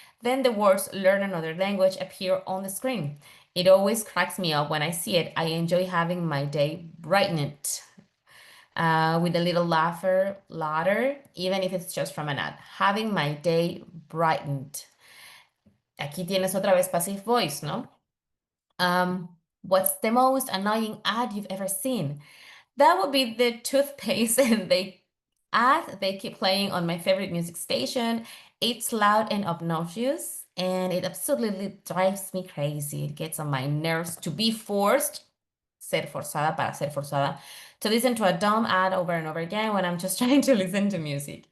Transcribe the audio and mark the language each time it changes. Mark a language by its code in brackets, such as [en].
[en] Then the words learn another language appear on the screen. It always cracks me up when I see it. I enjoy having my day brightened with a little ladder, even if it's just from an ad. Having my day brightened. [es] Aquí tienes otra vez passive voice, ¿no? [en] What's the most annoying ad you've ever seen? That would be the toothpaste and they keep playing on my favorite music station. It's loud and obnoxious, and it absolutely drives me crazy. It gets on my nerves to be forced, [es] ser forzada para ser forzada, [en] to listen to a dumb ad over and over again when I'm just trying to listen to music.